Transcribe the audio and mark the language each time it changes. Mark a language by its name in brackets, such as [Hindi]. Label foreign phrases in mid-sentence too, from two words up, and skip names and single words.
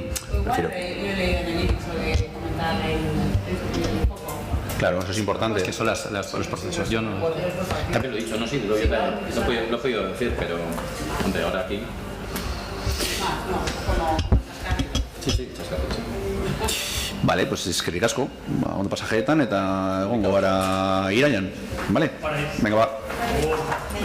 [Spanish] Yo he leído en el IRIX lo de comentar el foco. Claro, eso es importante. Es que son los procesos. Yo no... También lo he dicho, no, sí, lo he podido decir, pero hombre, ahora aquí... Sí, chascarrillo. Vale, pues [Basque] eskerrik asko, ondo pasajeetan eta egongo gara iraian, [Spanish] vale? Venga, va.